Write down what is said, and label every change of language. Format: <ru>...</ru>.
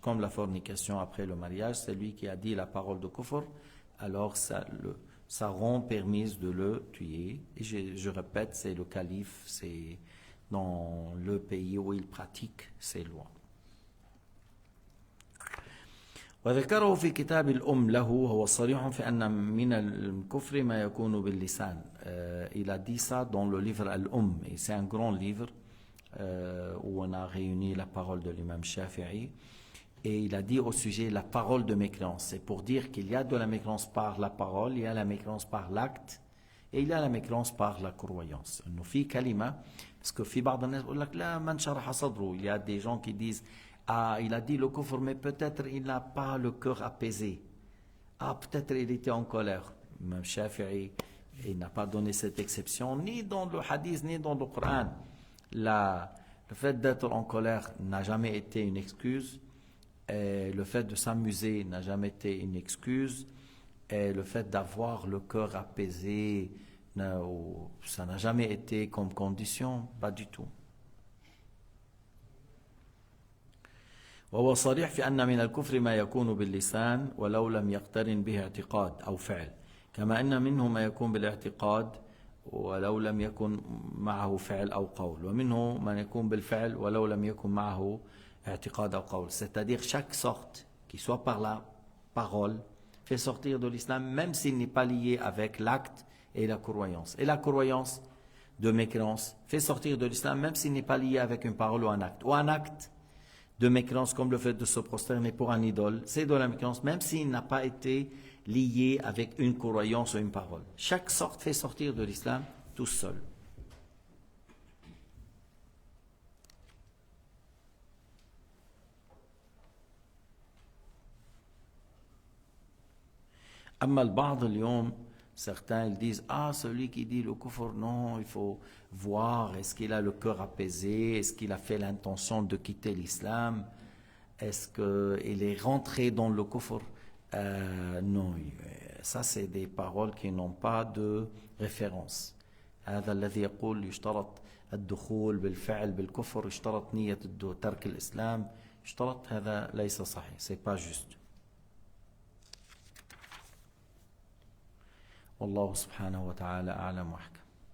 <fr>Comme la fornication après le mariage, c'est lui qui a dit la parole de kufr, alors ça rend permise de le tuer. Et je répète, c'est le calife, c'est dans le pays où il pratique ces lois.</fr> <ar>وذكره في كتاب الأم له هو صريح في أن من الكفر ما يكون باللسان.</ar> <fr>Il a dit ça dans le livre Al-Umm, et c'est un grand livre où on a réuni la parole de l'imam Shafi'i, et il a dit au sujet la parole de mécréance. C'est pour dire qu'il y a de la mécréance par la parole, il y a la mécréance par l'acte, et il y a la mécréance par la croyance.</fr> <ar>إنه في كلمة,</ar> <fr>parce que</fr> <ar>في بعض الناس يقول لك لا من شرح صدره.</ar> <fr>Il y a des gens qui disent ah, il a dit le kufr, mais peut-être il n'a pas le cœur apaisé. Ah, peut-être il était en colère. Même Shafi'i, il n'a pas donné cette exception, ni dans le hadith, ni dans le Coran. Le fait d'être en colère n'a jamais été une excuse. Et le fait de s'amuser n'a jamais été une excuse. Et le fait d'avoir le cœur apaisé, ça n'a jamais été comme condition, pas du tout.</fr> <ar>وهو صريح في أن من الكفر ما يكون باللسان ولو لم يقترن به اعتقاد أو فعل، كما أن منه ما يكون بالاعتقاد ولو لم يكن معه فعل أو قول، ومنه ما يكون بالفعل ولو لم يكن معه اعتقاد أو قول.</ar> <fr>C'est-à-dire chaque sorte qui soit par la parole fait sortir de l'islam même s'il n'est pas lié avec l'acte et la croyance. Et la croyance de mécréance fait sortir de l'islam même s'il n'est pas lié avec une parole ou un acte. Ou un acte de mécréance comme le fait de se prosterner pour un idole, c'est de la mécréance même s'il n'a pas été lié avec une croyance ou une parole. Chaque sorte fait sortir de l'islam tout seul.</fr> <ar>أما البعض اليوم,</ar> <fr>certains ils disent ah, celui qui dit le kufr, non, il faut voir est-ce qu'il a le cœur apaisé, est-ce qu'il a fait l'intention de quitter l'islam, est-ce qu'il est rentré dans le kufr. Non, ça c'est des paroles qui n'ont pas de référence.</fr> <ar>هذا الذي يقول يشترط الدخول بالفعل بالكفر, يشترط نية ترك الإسلام, يشترط, هذا ليس صحيح,</ar> <fr>c'est pas juste.</fr> <ar>والله سبحانه وتعالى أعلم وأحكم.</ar>